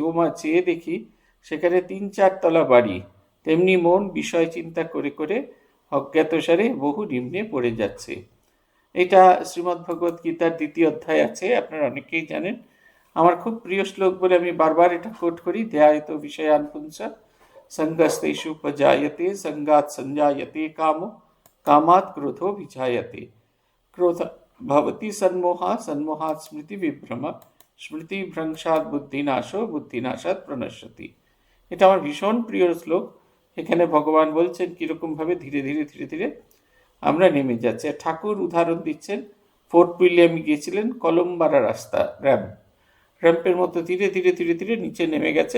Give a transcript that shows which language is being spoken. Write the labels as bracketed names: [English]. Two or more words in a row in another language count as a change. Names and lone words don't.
[Bangla] ও মা, চেয়ে দেখি সেখানে 3-4 তলা বাড়ি। তেমনি মন বিষয় চিন্তা করে করে অজ্ঞাতসারে বহু নিম্নে পড়ে যাচ্ছে। এটা শ্রীমদ্ ভগবদ গীতার 2য় অধ্যায় আছে, আপনারা অনেকেই জানেন। আমার খুব প্রিয় শ্লোক বলে আমি বারবার এটা কোট করি, [Sanskrit] ধ্যায়িত বিষয়ান পুংস संगस्तेषु उपजायते संगात् संजायते कामो कामात् क्रोधो विजायते। क्रोध ভবতি সন্মোহা সন্মোহাৎ স্মৃতি বিভ্রম, স্মৃতি ভ্রংশাৎ বুদ্ধিনাশো বুদ্ধিনাশাৎ প্রণশ্যতি। [Bangla] এটা আমার ভীষণ প্রিয় শ্লোক। এখানে ভগবান বলছেন কীরকমভাবে ধীরে ধীরে ধীরে ধীরে আমরা নেমে যাচ্ছি। ঠাকুর উদাহরণ দিচ্ছেন, ফোর্ট উইলিয়ামে গিয়েছিলেন, কলম্বারা রাস্তা, র্যাম্পের মতো ধীরে ধীরে ধীরে ধীরে নিচে নেমে গেছেন।